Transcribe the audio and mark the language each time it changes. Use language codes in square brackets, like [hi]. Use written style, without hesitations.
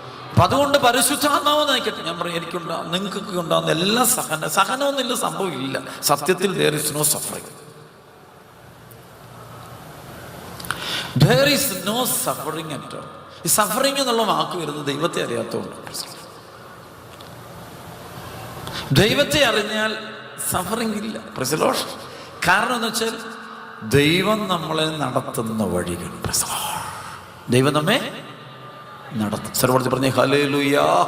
[ml] അപ്പം അതുകൊണ്ട് പരിശുദ്ധാത്മാവ് നയിക്കട്ടെ. ഞാൻ പറയും, നിങ്ങൾക്കൊക്കെ ഉണ്ടാകുന്ന എല്ലാ സഹനമൊന്നുമില്ല, സംഭവമില്ല. സത്യത്തിൽ [en] there is no suffering. There is no suffering at all. [ml] ഈ സഫറിങ് എന്നുള്ള വാക്ക് വരുന്നത് ദൈവത്തെ അറിയാത്തതുകൊണ്ട്. ദൈവത്തെ അറിഞ്ഞാൽ സഫറിങ് ഇല്ല. കാരണം എന്ന് വെച്ചാൽ ദൈവം നമ്മളെ നടത്തുന്ന വഴികൾ. ദൈവം നമ്മെ നടത്തും. സർവ്വത്തിൽ പറഞ്ഞ ഹല്ലേലൂയ.